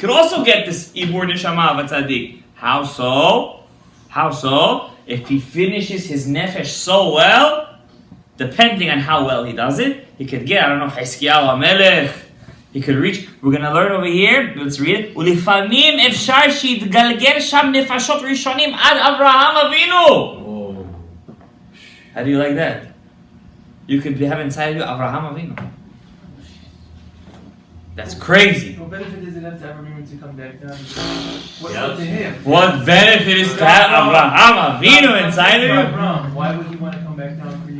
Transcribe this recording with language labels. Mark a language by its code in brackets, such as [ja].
[en] Could also get this ibur neshama of a tzaddik. How so? How so? If he finishes his nefesh so well, depending on how well he does it, he could get, I don't know, Chizkiyahu HaMelech. He could reach, we're going to learn over here, let's read it. [he] ולפעמים אפשר שיתגלגל שם נפשות ראשונים עד אברהם אבינו. [en] How do you like that? You could have inside of you Avraham Avinu. That's crazy. What benefit does it have to Abraham to come back down? What's Yeah. up to him? What benefit is to have Avraham Avinu inside of you? Abraham, why would he want to come back down for you?